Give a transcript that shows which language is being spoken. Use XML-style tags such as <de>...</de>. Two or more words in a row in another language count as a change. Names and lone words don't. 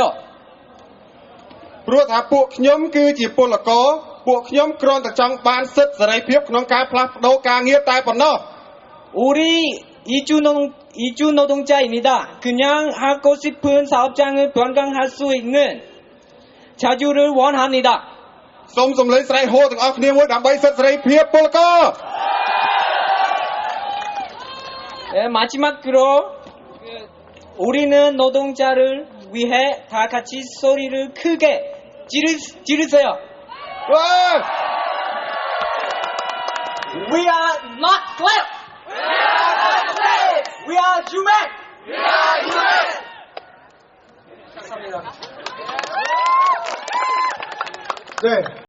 <km>ព្រោះថាពួកខ្ញុំគឺជាពលករពួកខ្ញុំគ្រាន់តែចង់បានសិទ្ធិសេរីភាពក្នុងការផ្លាស់ប្ដូរការងារតែប៉ុណ្ណោះ</km> <ko>우리 이주 노동자입니다. 그냥 하고 싶은 사업장을 변경할 수 있는 자유를 원합니다.</ko> <km>សូមសំឡេងស្រែកហូទាំងអស់គ្នាមួយដើម្បីសិទ្ធិសេរីភាពពលករ</km> <ko>마지막으로 우리는 노동자를 위해 다 같이 소리를 크게 지르세요.</ko> <en>We are not slaves. We are human.</en> <ko>감사합니다. 네.</ko>